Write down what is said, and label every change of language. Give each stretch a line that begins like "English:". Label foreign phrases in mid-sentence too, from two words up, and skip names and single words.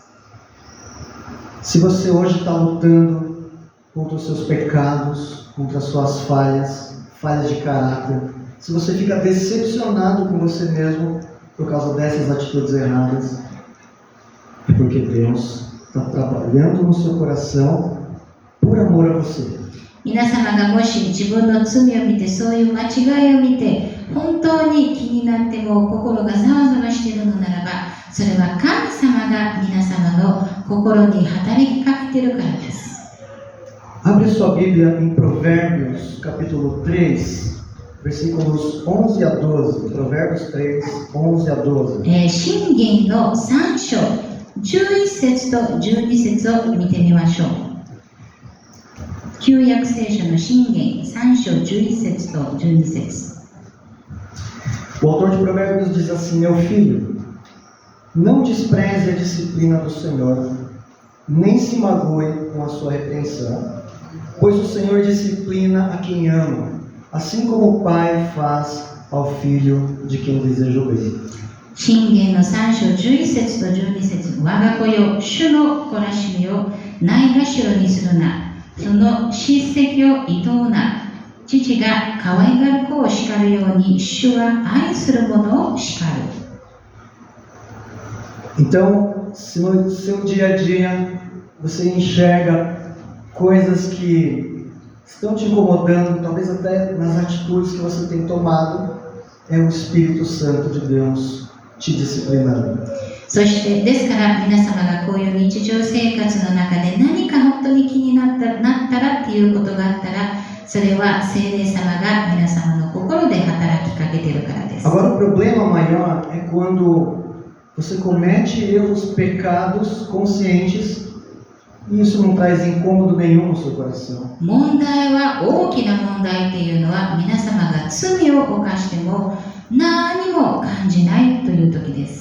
Portuguese: Se você hoje está lutando contra os seus pecados, contra as suas falhas de caráter, se você fica decepcionado com você mesmo por causa dessas atitudes erradas, é porque Deus está trabalhando no seu coração por amor a você.
Japanese: 皆様がもし自分の罪を見て、そういう間違いを見て、本当に気になっても心がざわざわしているのならば、それは神様が皆様の心に働きかけているからです。
Portuguese: Abre sua Bíblia em Provérbios, capítulo 3, versículos 11 a 12. Provérbios 3, 11 a 12.
Japanese: 箴言の3章、11節と12節を見てみましょう。旧約聖書の箴言3章11節と12節。
Portuguese: O autor de Provérbios diz assim: Meu filho, não despreze a disciplina do Senhor, nem se magoe com a sua repreensão, pois o Senhor disciplina a quem ama, assim como o pai faz ao filho de quem deseja o bem.
Japanese: 箴言の3章11節と12節。我が子よ、主の懲らしみをないがしろにするな。その叱責を厭うな。父が可愛がる子を叱るように、主は愛する者を叱る。
Portuguese: Então, se no seu dia a dia você enxerga coisas que estão te incomodando, talvez até nas atitudes que você tem tomado, é o Espírito Santo de Deus te disciplinando.
Japanese: そしてですから皆様がこういう日常生活の中で何か本当に気になったらっていうことがあったら、それは聖霊様が皆様の心で働きかけているからです。
Portuguese: Agora o problema maior é quando você comete erros, pecados conscientes e isso não traz incômodo nenhum no seu coração.
Japanese: 問題は、大きな問題っていうのは、皆様が罪を犯しても何も感じないという時です。